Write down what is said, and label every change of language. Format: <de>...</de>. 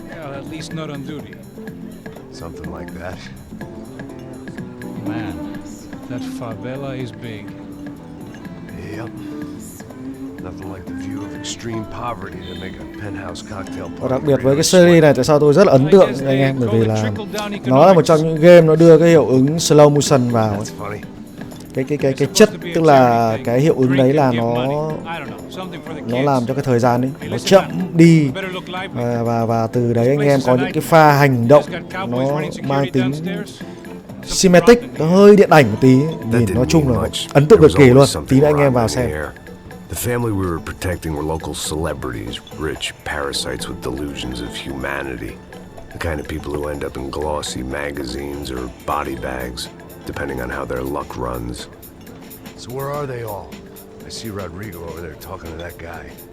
<en>Well, at least not on duty. Something like that. Man, that favela is big. Yep. Nothing like the view of extreme poverty to make a penthouse cocktail party.</en> <vi>Và đặc biệt với cái series này, tại sao tôi rất là ấn tượng anh em, bởi vì là nó là một trong những game nó đưa cái hiệu ứng slow motion vào. Cái chất, tức là cái hiệu ứng đấy là nó làm cho cái thời gian ấy nó chậm đi, và từ đấy anh em có những cái pha hành động nó mang tính cinematic, nó hơi điện ảnh một tí, nhìn nói chung là ấn tượng cực kỳ luôn. Tí nữa anh em vào xem.</vi> <en>The family we were protecting were local celebrities, rich parasites with delusions of humanity. The kind of people who end up in glossy magazines or body bags, depending on how their luck runs. So where are they all? I see Rodrigo over there talking to that guy.</en>